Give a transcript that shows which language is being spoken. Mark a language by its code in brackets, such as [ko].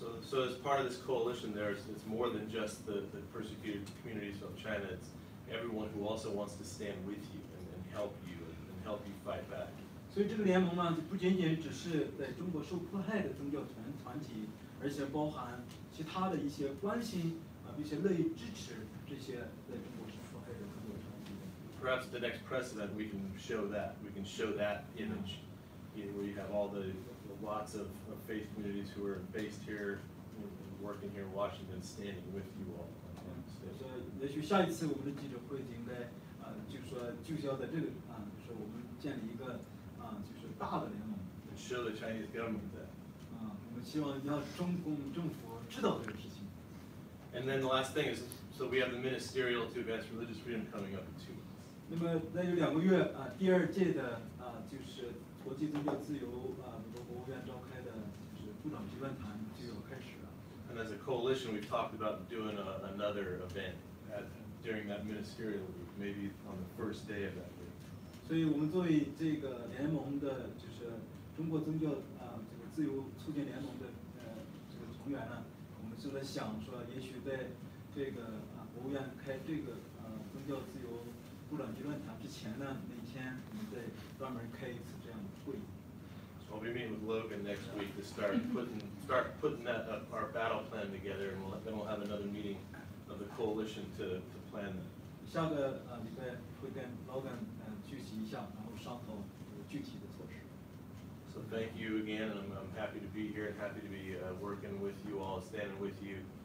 [en] So as part of this coalition, it's more than just the persecuted communities of China. It's everyone who also wants to stand with you and help you fight back. [zh] 所以这个联盟呢，就不仅仅只是在中国受迫害的宗教团体，而且包含其他的一些关心并且乐意支持这些在中国受迫害的宗教团体。 [en] Perhaps the next precedent we can show that. We can show that image, where you have all the lots of faith communities who are based here, working here in Washington, standing with you all. [zh] 也许下一次我们的记者会应该就是说聚焦在这个就是我们建立一个就是大的联盟。 [en] And show the Chinese government that. [zh] 我们希望让中共政府知道这个事情。 [en] And then the last thing is, so we have the ministerial to advance religious freedom coming up in 2 months. [zh] 那么再有2个月第2届的就是国际宗教自由美国国务院召开的就是部长级论坛就要开始了。 [en] And as a coalition, we've talked about doing another event during that ministerial week, maybe on the first day of that week. [zh] 所以我们作为这个联盟的，就是中国宗教这个自由促进联盟的这个成员呢，我们就在想说，也许在这个国务院开这个宗教自由部长级论坛之前呢，那天我们再专门开一次这样的会议。 [en] So I'll be meeting with Logan next week to start putting our battle plan together, and then we'll have another meeting of the coalition to plan that. [zh] 下个礼拜会跟老板聚集一下，然后商讨具体的措施。 [en] So thank you again, and I'm happy to be here and happy to be working with you all, standing with you.